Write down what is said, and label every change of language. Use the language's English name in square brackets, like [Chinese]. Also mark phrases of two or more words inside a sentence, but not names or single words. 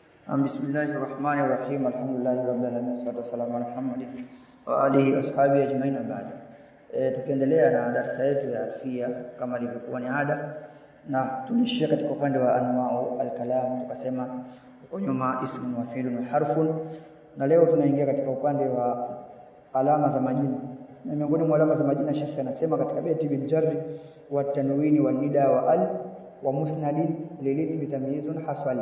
[Arabic] بسم الله الرحمن الرحيم الحمد لله رب العالمين والصلاة والسلام على محمد وعلى آله وصحبه أجمعين بعد. [Swahili] Tukiendelea na darasa yetu ya alfia kama ilivyokuwa ni ada, na tulishia katika upande wa [Arabic] أنواع الكلام, [Swahili] tukasema huko nyuma [Arabic] اسم وفعل وحرف, [Swahili] na leo tunaingia katika upande wa alama za majina. Na miongoni mwa alama za majina Sheikh anasema katika beti [Arabic] بالجر والتنوين والندا وأل ومسند للاسم تمييز حصل.